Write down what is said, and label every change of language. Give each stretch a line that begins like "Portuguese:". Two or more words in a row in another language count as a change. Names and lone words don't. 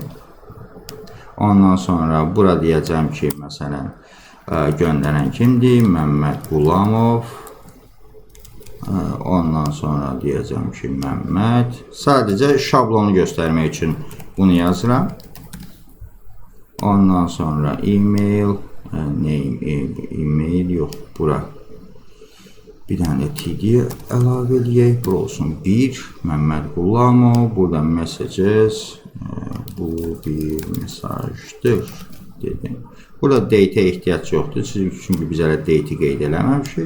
Azerbaijani: Ondan sonra bura deyəcəm ki, məsələn, göndərən kimdir? Məmməd Qulamov. Ondan sonra deyəcəm ki, Məmməd. Sadəcə şablonu göstərmək üçün bunu yazıram. Ondan sonra email. name, email yox, bura. Bir dənə TD əlavə eləyək. Bura olsun 1. Məmməd Qulamov. Burada messages. Bu bir mesajdır dedim. Burada date ehtiyac yoxdur. Çünki biz hələ date'i qeyd eləməmişik.